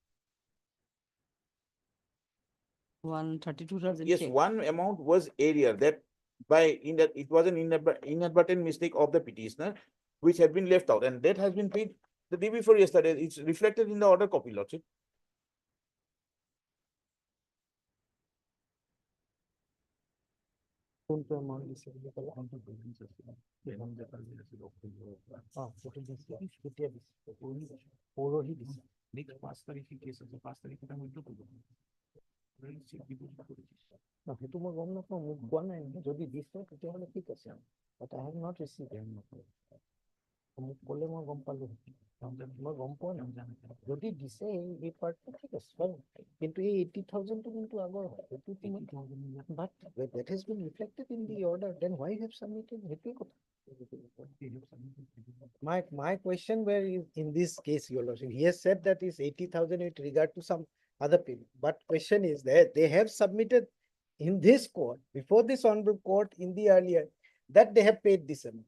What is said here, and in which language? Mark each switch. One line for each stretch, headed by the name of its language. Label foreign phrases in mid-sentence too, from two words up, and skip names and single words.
English: 132,000. Yes, one amount was area that it was an inadvertent mistake of the petitioner, which had been left out, and that has been paid the day before yesterday. It's reflected in the order copy, Lordship.
Assamese: কোনটো amount দিছে বুলি ক'লা? কেতিয়া দিছে? পৰহি দিছে। Next 5 তাৰিখে কেছ আছে, 5 তাৰিখে এটা মূল্য কৰিব। সেইটো মই গম নাপাওঁ, মোক কোৱা নাই। যদি দিছে তেতিয়াহ'লে ঠিক আছে।
English: But I have not received it.
Assamese: মোক ক'লে মই গম পালো। মই গম পোৱা নাই। যদি দিছে এই পাৰ্টটো ঠিক আছে, fine. কিন্তু এই 80,000 টো কিন্তু আগৰ হয়।
English: But that has been reflected in the order. Then why you have submitted?
Assamese: সেইটোৱে কথা।
English: My question were in this case, Your Lordship, he has said that is 80,000 with regard to some other people. But question is that they have submitted in this court, before this honorable court in the earlier, that they have paid this amount.